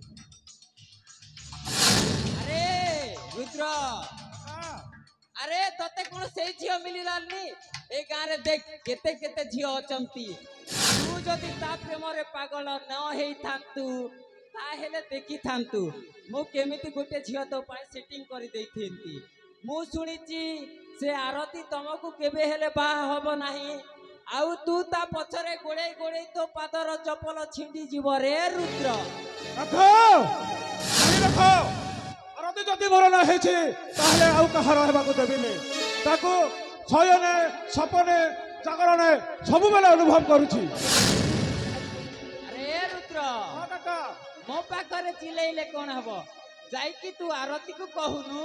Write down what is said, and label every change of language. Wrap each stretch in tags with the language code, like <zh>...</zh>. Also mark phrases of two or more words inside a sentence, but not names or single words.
<or>ଅରେ ରୁଦ୍ର ଅରେ ତତେ କୋନ ସେ ଝିଅ ମିଳି ଲାଲନି ଏ ଗାଁ ରେ ଦେଖ କେତେ କେତେ ଝିଅ ଅଛନ୍ତି ତୁ ଯଦି ତା ପ୍ରେମ ରେ ପାଗଳ ନ ହେଇ ଥାନ୍ତୁ ତା ହେଲେ ଦେଖି ଥାନ୍ତୁ ମୁ କେମିତି ଗୋଟେ ଝିଅ ତୋ ପାଏ ସେଟିଂ କରି ଦେଇଥିନ୍ତି ମୁ ଶୁଣିଛି ସେ ଆରତୀ ତମକୁ କେବେ ହେଲେ ବା ହବ ନାହିଁ ଆଉ ତୁ ତା ପଛରେ ଗୋଡ଼େ ଗୋଡ଼େ ତୋ ପାଦର ଚପଲ ଛିଣ୍ଡି ଯିବ ରେ ରୁଦ୍ର ରଖୋ ଜାଣି ରଖୋ ଆରତୀ ଯଦି ମୋର ନ ହେଛି ତାହେଲେ ଆଉ କାହାର ହେବାକୁ ଦେବିନି ତାକୁ ଶୟନେ ସପନେ ଜାଗରଣେ ସବୁ ବେଳେ ଅନୁଭବ କରୁଛି ଅରେ ରୁଦ୍ର ହଁ କାକା ମୋ ପାଖରେ ଚିଲେଇଲେ କଣ ହବ ଯାଇକି ତୁ ଆରତୀ କୁ କହୁନୁ</or>